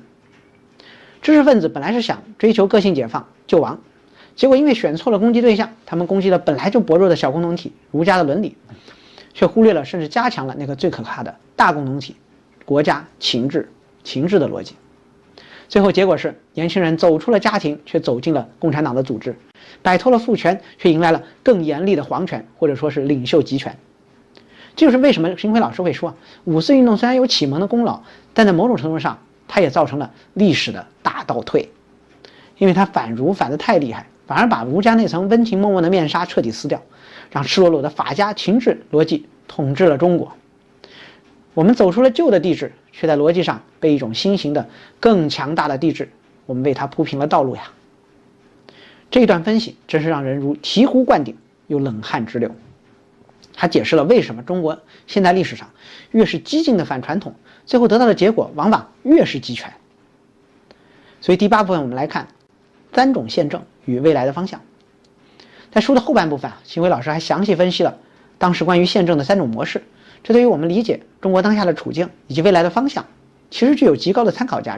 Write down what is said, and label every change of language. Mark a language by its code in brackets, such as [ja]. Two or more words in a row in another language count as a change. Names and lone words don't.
[zh] 知識分子本來是想追求個性解放救亡，結果因為選錯了攻擊對象，他們攻擊了本來就薄弱的小共同體儒家的倫理，卻忽略了甚至加強了那個最可怕的大共同體國家秦制的邏輯。最後結果是年輕人走出了家庭，卻走進了共產黨的組織，擺脫了父權，卻迎來了更嚴厲的皇權，或者說是領袖集權。這就是為什麼秦暉老師會說，五四運動雖然有啟蒙的功勞，但在某種程度上它也造成了歷史的大倒退，因為它反儒反得太厲害，反而把儒家那層溫情脈脈的面紗徹底撕掉，讓赤裸裸的法家秦制邏輯統治了中國。我們走出了舊的帝制，卻在邏輯上被一種新型的更強大的帝制，我們為它鋪平了道路呀。這一段分析真是讓人如醍醐灌頂，又冷汗直流。它解釋了為什麼中國現代歷史上越是激進的反傳統，最後得到的結果往往越是集權。所以第8部分我們來看3種憲政與未來的方向。在書的後半部分，秦暉老師還詳細分析了當時關於憲政的3種模式，這對於我們理解中國當下的處境以及未來的方向，其實具有極高的參考價值。